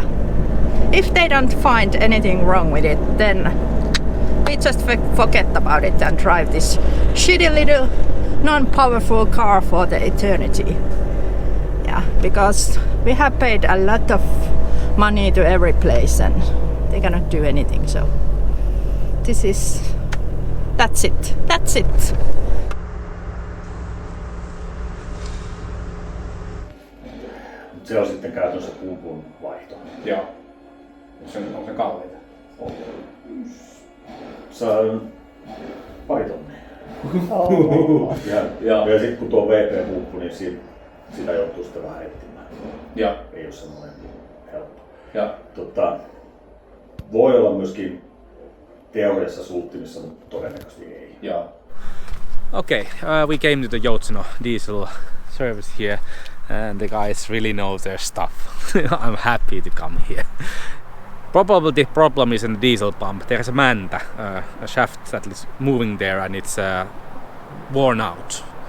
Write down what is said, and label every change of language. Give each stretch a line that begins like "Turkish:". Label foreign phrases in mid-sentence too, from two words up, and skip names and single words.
English: If they don't find anything wrong with it, then we just forget about it and drive this shitty little non-powerful car for the eternity. Yeah, because we have paid a lot of money to every place and they cannot do anything, so that's it.
Finnish: Se on sitten käytännössä pumpun vaihto. Joo. Onko se kalliita? On. Saa pari tonnia. Ja sitten kun tuo VP-pumppu, niin sitä joutuu sitten vähän etsimään. Ja. Ei ole semmoinen helppo. Ja. Voi olla myöskin teoriassa suuttimissa, mutta todennäköisesti ei.
English: Yeah. Okay, we came to the Joutseno diesel service here and the guys really know their stuff. I'm happy to come here. Probably the problem is in the diesel pump. There's a manta, a shaft that is moving there and it's worn out.